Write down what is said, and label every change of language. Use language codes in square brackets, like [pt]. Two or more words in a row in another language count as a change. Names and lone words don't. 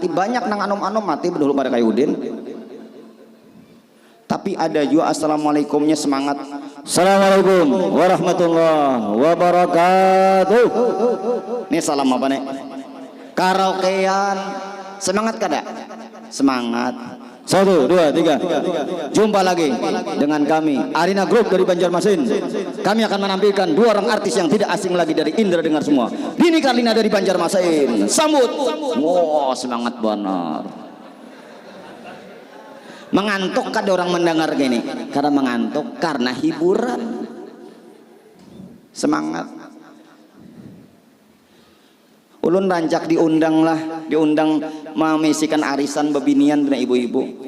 [bjn] Banyak nang anom-anom mati dulu pada kayu udin. Tapi ada juga assalamualaikumnya semangat. [ar] السلام عليكم ورحمة الله وبركاته. [id] Ini salam apa nih? Karaokean. [bjn] Semangat kada? Semangat. 1, 2, 3. [id] Jumpa lagi dengan kami Arina Group dari Banjarmasin. Kami akan menampilkan 2 orang artis yang tidak asing lagi dari Indra dengar semua. Dini Karlina dari Banjarmasin. Sambut. Wow, semangat benar. [bjn] Mengantuk kada orang mendengar gini? [id] Karena mengantuk karena hiburan. Semangat. [bjn] Ulun rancak diundang memisikan arisan bebinian dengan ibu-ibu.